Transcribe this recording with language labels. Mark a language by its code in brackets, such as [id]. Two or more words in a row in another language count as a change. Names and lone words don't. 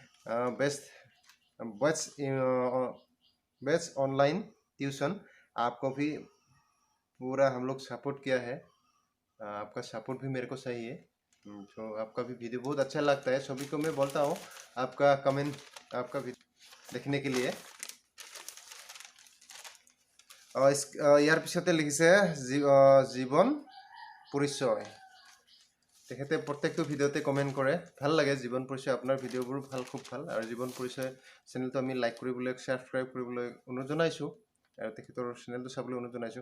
[hi] बेस्ट ऑनलाइन ट्यूशन, आपको भी पूरा हम लोग सपोर्ट किया है, आपका सपोर्ट भी मेरे को चाहिए। तो आपका भी वीडियो बहुत अच्छा लगता है, सभी को मैं बोलता हूँ आपका कमेंट, आपका वीडियो देखने के लिए। [as] ইয়াৰ পিছতে লিখিছে জীৱন পৰিচয়, তেখেতে প্ৰত্যেকটো ভিডিঅ'তে কমেণ্ট কৰে, ভাল লাগে জীৱন পৰিচয়, আপোনাৰ ভিডিঅ'বোৰ ভাল, খুব ভাল। আৰু জীৱন পৰিচয় চেনেলটো আমি লাইক কৰিবলৈ, ছাবস্ক্ৰাইব কৰিবলৈ অনুৰোধ জনাইছোঁ, আৰু তেখেতৰ চেনেলটো চাবলৈ অনুৰোধ জনাইছোঁ।